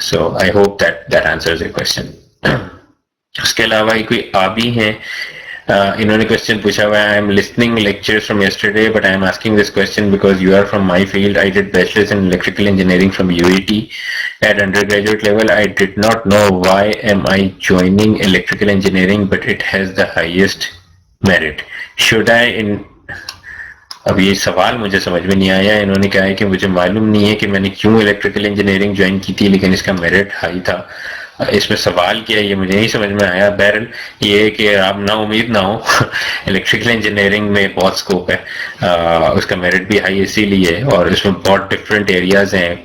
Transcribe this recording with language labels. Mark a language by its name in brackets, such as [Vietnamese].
[English] So I hope that answers your question. [Hindi] उसके अलावा कोई आबी हैं, इन्होंने क्वेश्चन पूछा हुआ है. [English] I am listening lectures from yesterday but I am asking this question because you are from my field. I did bachelors in electrical engineering from UAT at undergraduate level. I did not know why am I joining electrical engineering but it has the highest merit. Should I in [Hindi] अब ये सवाल मुझे समझ में नहीं आया. इन्होंने कहा है कि मुझे मालूम नहीं है कि मैंने क्यों इलेक्ट्रिकल इंजीनियरिंग ज्वाइन की थी लेकिन इसका मेरिट हाई था. इसमें सवाल क्या है ये मुझे नहीं समझ में आया. बहरहाल ये है कि आप ना उम्मीद ना हो, इलेक्ट्रिकल इंजीनियरिंग में बहुत स्कोप है, उसका मेरिट भी हाई इसीलिए है, और इसमें बहुत डिफरेंट एरियाज हैं.